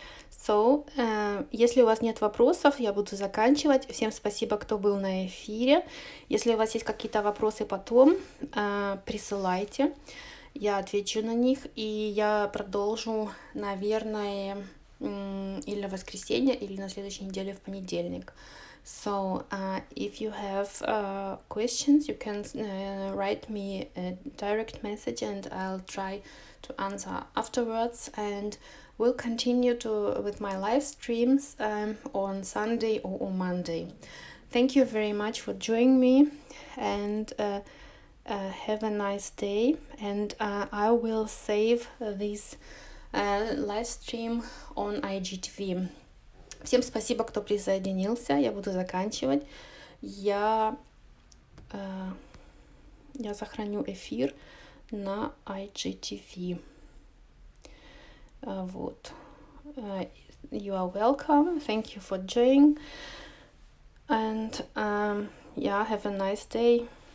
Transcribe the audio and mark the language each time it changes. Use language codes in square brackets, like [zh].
[ru] So, если у вас нет вопросов, я буду заканчивать. Всем спасибо, кто был на эфире. Если у вас есть какие-то вопросы потом, присылайте. Я отвечу на них, и я продолжу, наверное, или в воскресенье, или на следующей неделе в понедельник. [en] So, if you have questions, you can write me a direct message, and I'll try to answer afterwards. And we'll continue with my live streams on Sunday or on Monday. Thank you very much for joining me, and have a nice day. And I will save this live stream on IGTV. [ru] Всем спасибо, кто присоединился. Я буду заканчивать. Я сохраню эфир на IGTV. [en] Вот. You are welcome. Thank you for joining. And yeah, have a nice day.